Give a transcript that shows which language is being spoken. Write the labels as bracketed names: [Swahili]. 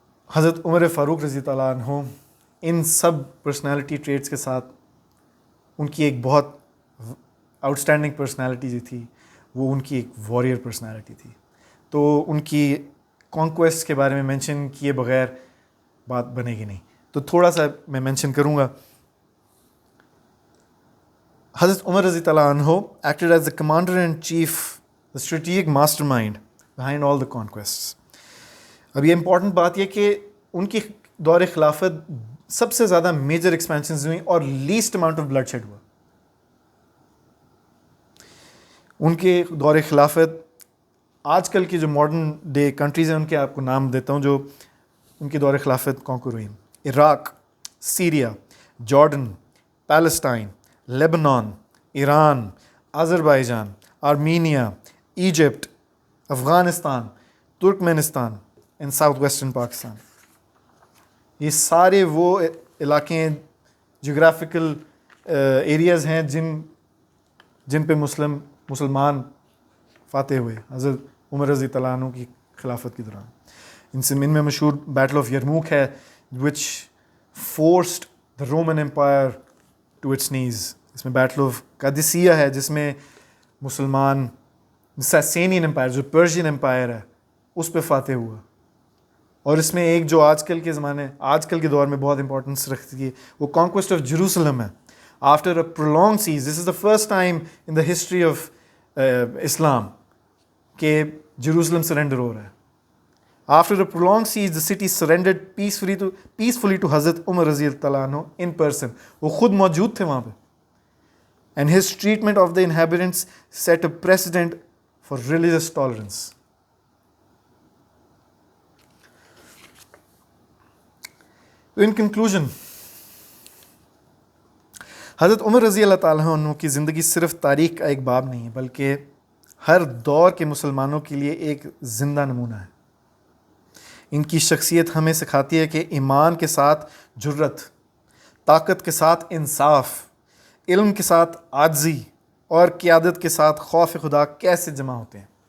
[Urdu] حضرت عمر فاروق رضی اللہ عنہ ان سب پرسنالٹی ٹریٹس کے ساتھ ان کی ایک بہت [English] outstanding personality [Urdu] جو تھی وہ ان کی ایک واریر پرسنالٹی تھی. تو ان کی کانکویسٹ کے بارے میں مینشن کیے بغیر بات بنے گی نہیں، تو تھوڑا سا میں مینشن کروں گا. [English] حضرت عمر رضی اللہ عنہ acted as the commander in chief, the strategic mastermind behind all the conquests. [Urdu] اب یہ امپورٹنٹ بات یہ کہ ان کی دور خلافت سب سے زیادہ میجر ایکسپینشنز ہوئیں اور [English] least amount of bloodshed [Urdu] ہوا. ان کے دور خلافت آج کل کی جو ماڈرن ڈے کنٹریز ہیں ان کے آپ کو نام دیتا ہوں جو ان کی دور خلافت کانکر ہوئی: Iraq, Syria, Jordan, Palestine, Lebanon, Iran, Azerbaijan, Armenia, Egypt, Afghanistan, ترکمنستان and south western Pakistan. یہ سارے وہ علاقے جغرافیکل ایریاز ہیں جن پہ مسلمان فاتح ہوئے حضرت عمر رضی اللہ عنہ کی خلافت کے دوران. ان میں مشہور بیٹل آف یرموک ہے [English] which forced the Roman Empire to its knees. [Urdu] اس میں بیٹل آف قادسیہ ہے جس میں مسلمان ساسینین امپائر جو پرشین امپائر ہے اس پہ فاتح ہوا. اور اس میں ایک جو آج کل کے دور میں بہت امپورٹنس رکھتی ہے وہ کانکویسٹ آف جیروسلم ہے. [English] after a prolonged siege, this is the first time in the history of Islam [Urdu] کہ جیروسلم سرنڈر ہو رہا ہے. [English] After a prolonged siege, the city surrendered peacefully to Hazrat Umar رضی اللہ عنہ in person. [Urdu] وہ خود موجود تھے وہاں پہ. [English] and his treatment of the inhabitants set a precedent for religious tolerance. So in conclusion, [Urdu] حضرت عمر رضی اللہ تعالیٰ عنہ کی زندگی صرف تاریخ کا ایک باب نہیں ہے بلکہ ہر دور کے مسلمانوں کے لیے ایک زندہ نمونہ ہے. ان کی شخصیت ہمیں سکھاتی ہے کہ ایمان کے ساتھ جرت، طاقت کے ساتھ انصاف، علم کے ساتھ عاجزی اور قیادت کے ساتھ خوف خدا کیسے جمع ہوتے ہیں.